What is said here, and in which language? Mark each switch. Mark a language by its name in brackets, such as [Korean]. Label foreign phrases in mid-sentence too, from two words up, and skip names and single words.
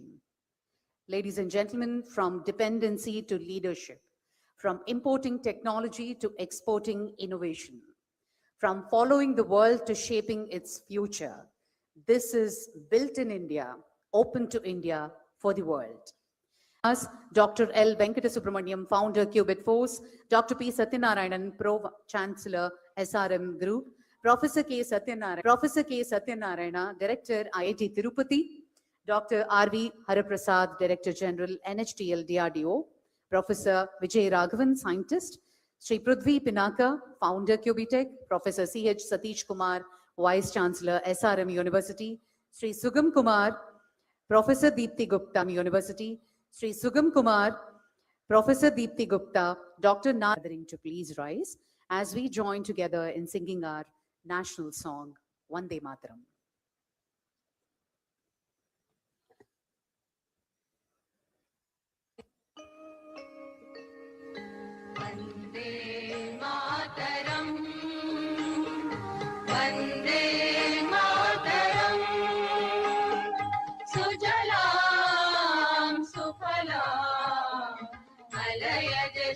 [English] Ladies and gentlemen, from dependency to leadership, from importing technology to exporting innovation, from following the world to shaping its future, this is built in India, open to India for the world. Dr. L. Venkata founder, Qubit Force, Dr. P. Satyanarayanan, Pro-Chancellor, SRM Group, Professor K. Satyanarayana, Director, IIT Tirupati, Dr. R.V. Haraprasad, Director General, NHTL DRDO, Professor Vijay Raghavan, Scientist, Sri Prudvi Pinaka, Founder, Cubitech, Professor C.H. Satish Kumar, Vice Chancellor, SRM University, Sri Sugam Kumar, Professor Deepti Gupta, University, Sri Sugam Kumar, Professor Deepti Gupta, Dr. Gathering to please rise as we join together in singing our national song, Vande Mataram. [Sanskrit] Vande Mataram, Vande Mataram, Sujalam Sufalam, Malayaj